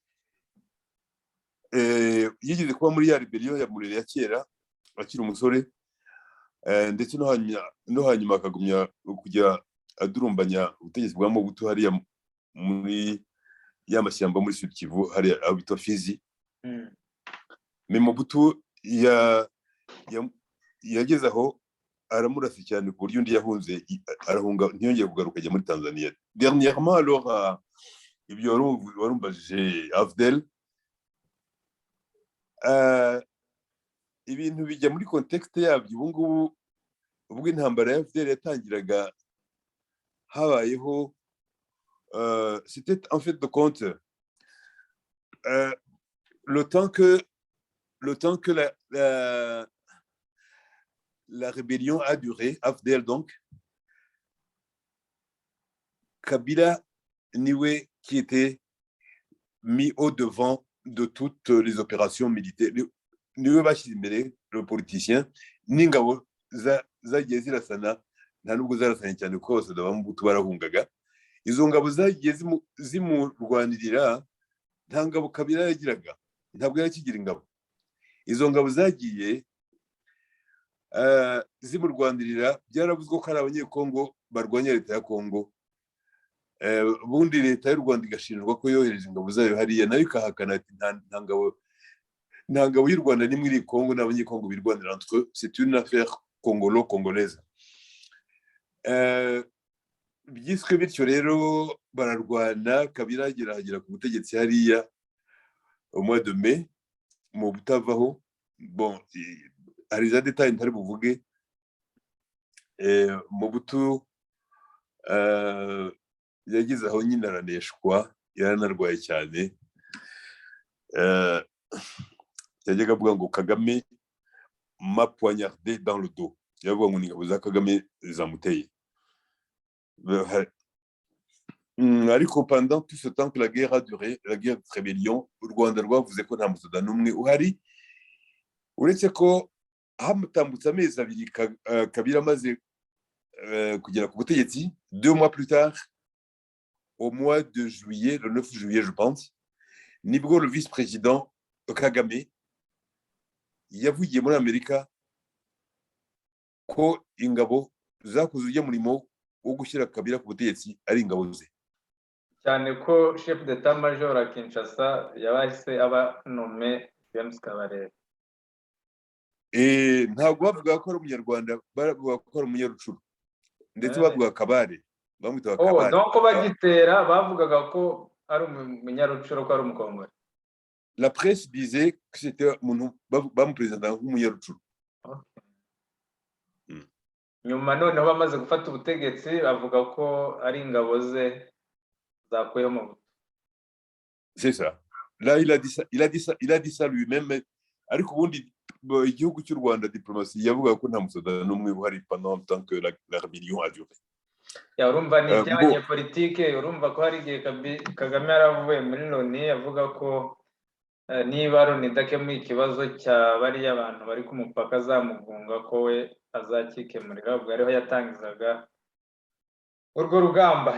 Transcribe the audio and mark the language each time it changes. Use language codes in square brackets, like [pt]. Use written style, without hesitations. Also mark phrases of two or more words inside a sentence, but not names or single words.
[rw] Yigeze kuba muri ya rebellion ya Murere ya kera akiri umusore, ndetse no hanyuma akagumya kujya adurumbanya ubutegetsi bwa Mobutu hariya muri ya mashyamba muri Sud Kivu hariya abitwa Fizi. Mobutu yageze aho aramurasa cyane ku buryo undi yahunze arahunga ntiyongeye kugaruka ajya muri Tanzania. [fr] Dernièrement alors [rw] ibyo warumbajije AFDL, ibintu bijya muri contexte yabyo. Ubu ngubu ubwo intambara ya FDL yatangiraga habayeho [fr] c'était en fait de compte le temps que la rébellion a duré, AFDL donc, Kabila niwe qui était mis au devant de toutes les opérations militaires. [rw] Niwe bashyize imbere [fr] le politicien [rw] n'ingabo zagiye zirasana, nta nubwo zarasanye cyane kuko bose Mobutu barahungaga. Izo ngabo zagiye zimurwanirira, nta ngabo Kabila yagiraga, ntabwo yakigira ingabo. Izo ngabo zagiye zimurwanirira, byaravuzwe ko ari abanyekongo barwanya leta ya Kongo. Ubundi leta y'u Rwanda igashinjwa ko yohereje ingabo zayo hariya, nayo ikahakana ati nta ngabo y'u Rwanda nimwe iri Kongo, n'abanyekongo birwanira [fr] entre eux, c'est une affaire congolaise. [rw] Byiswe bityo rero bararwana. Kabila agera ku butegetsi hariya [fr] au mois de mai, [rw] mu butavaho. Bon, hari za details ntari buvuge. Mobutu yagize aho nyine araneshwa, yaranarwaye cyane. Yajyaga avuga ngo Kagame [fr] m'a poignardé dans le dos, [rw] yavuga ngo ingabo za Kagame zamuteye. [fr] Ariko pendant tout ce temps que la guerre a duré, la guerre de rébellion, [rw] u Rwanda rwavuze ko nta musoda n'umwe uhari, uretse ko hamutambutse amezi abiri Kabila amaze kugera ku butegetsi. [fr] 2 mois plus tard, au mois de juillet, le 9 juillet je pense, [rw] nibwo [fr] le vice-président [rw] Kagame yavugiye muri Amerika ko ingabo zakoze ujya murimo wo gushyira Kabila ku butegetsi ari ingabo ze, cyane ko [fr] chef d'état major à Kinshasa [rw] yabahise aba nommé James Kabarebe. Ntabwo bavuga ko ari umunyarwanda, bavuga ko ari umunyarucuru, ndetse bavuga Kabare, bamwita Kabare. Donc bagitera bavugaga ko ari umunyarucuru, ko ari umukongore. [fr] La presse disait que c'était [rw] umuntu bamupresenta nk'umunyarucuru. Nyuma noneho bamaze gufata ubutegetsi bavuga ko ari ingabo ze zakuyeho mu buto. [fr] C'est ça. là il a dit ça lui-même [rw] ariko ubundi igihugu cy'u Rwanda diplomasi yavuga ko nta musoda n'umwe uhari [fr] pendant tant que la rébellion a duré. [rw] Urumva ni iby'abanyepolitike, urumva ko hari igihe Kagame yaravuye muri Loni avuga ko niba Loni idakemuye ikibazo cya bariya abantu bari ku mupaka azamugunga ko we azakikemurira, ubwo ariho yatangizaga urwo rugamba.